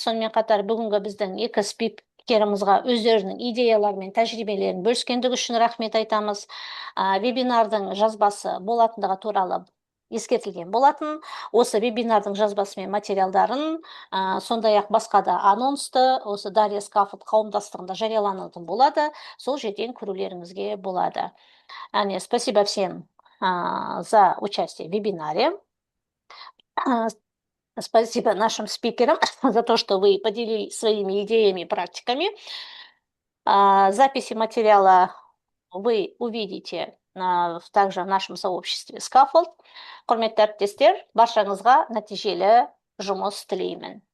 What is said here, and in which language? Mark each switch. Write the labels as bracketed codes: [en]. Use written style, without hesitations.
[kk] Сонымен қатар бүгінгі біздің екі спикерімізға өздерінің идеялары мен тәжірибелерін бөліскендігі үшін рахмет айтамыз. Вебинардың жазбасы болатындығы туралы ескертілген болатын. Осы вебинардың жазбасы мен материалдарын, сондай-ақ басқа да анонсты осы Дарья Скафолд қауымдастығында жарияланатын болады. Сол жерден көрулеріңізге болады. [ru] Спасибо всем за участие в вебинаре. Спасибо нашим спикерам за то, что вы поделились своими идеями и практиками. Записи материала вы увидите также в нашем сообществе Scaffold. [kk] Құрметті әріптестер, баршаңызға нәтижелі жұмыс тілеймін.